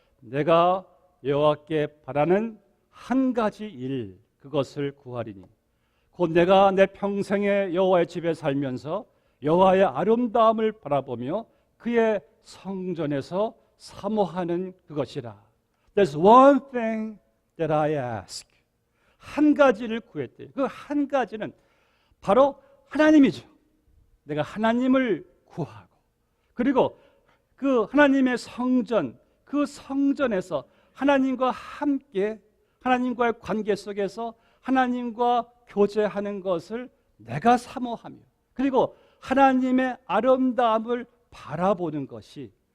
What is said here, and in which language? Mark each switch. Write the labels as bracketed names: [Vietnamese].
[Korean] 내가 여호와께 바라는 한 가지 일, 그것을 구하리니 곧 내가 내 평생에 여호와의 집에 살면서 여호와의 아름다움을 바라보며 그의 성전에서 사모하는 그것이라. [English] There's one thing that I ask. [Korean] 한 가지를 구했대요. 그 한 가지는 바로 하나님이죠. 내가 하나님을 구하고, 그리고 그 하나님의 성전, 그 성전에서 하나님과 함께, 하나님과의 관계 속에서 하나님과 교제하는 것을 내가 사모하며, 그리고 하나님의 아름다움을 바라보는 것이